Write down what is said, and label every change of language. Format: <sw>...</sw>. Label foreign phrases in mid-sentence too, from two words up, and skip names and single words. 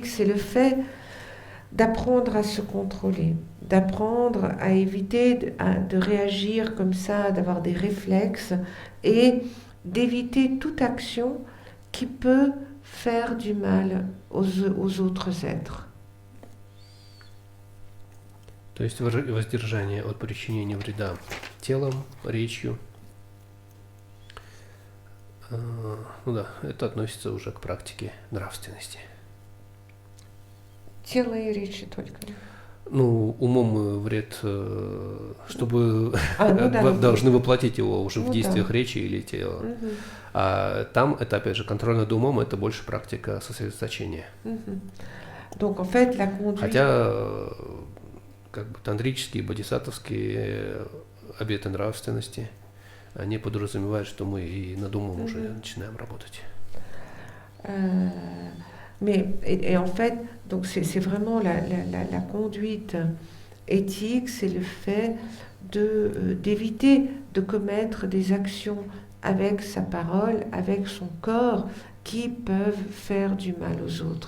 <fr>C'est le fait d'apprendre à se contrôler, d'apprendre à éviter de réagir comme ça, d'avoir des réflexes et d'éviter toute action qui peut faire du mal aux autres êtres.</fr> <ru>То есть воздержание от причинения вреда телом, речью. Ну да, это относится уже к практике нравственности. Тело и речи только. Ну, умом вред, чтобы должны воплотить его уже в действиях речи или тела. А там, это опять же, контроль над умом, это больше практика сосредоточения.</ru> <fr>Donc, en fait, la conduite...</fr> <ru>Хотя, как бы, тантрические, бодхисаттвские обеты нравственности, они подразумевают, что мы и над умом уже начинаем работать.</ru> <fr>Et en fait, donc c'est vraiment la conduite éthique, c'est le fait d'éviter de commettre des actions avec sa parole, avec son corps, qui peuvent faire du mal aux autres.</fr>